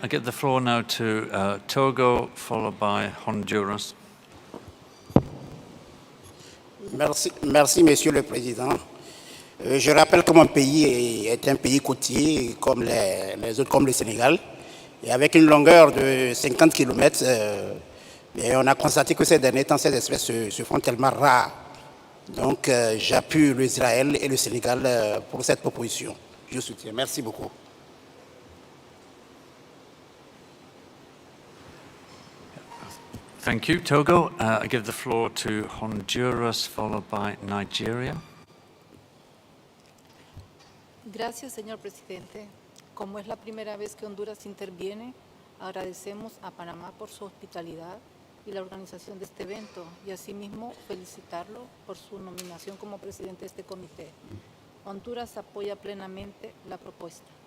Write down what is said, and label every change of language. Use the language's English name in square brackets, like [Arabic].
[English] I give the floor now to Togo, followed by Honduras. [French] Merci, Monsieur le Président. Je rappelle que mon pays est un pays côtier comme les autres, comme le Sénégal, et avec une longueur de 50 km. Et on a constaté que ces derniers temps, ces espèces se font tellement rares. Donc j'appuie l'Israël et le Sénégal pour cette proposition. Je soutiens. Merci beaucoup. [English] Thank you, Togo. I give the floor to Honduras, followed by Nigeria. [Spanish] Gracias, señor presidente. Como es la primera vez que Honduras interviene, agradecemos a Panamá por su hospitalidad y la organización de este evento, y asimismo felicitarlo por su nominación como presidente de este comité. Honduras apoya plenamente la propuesta.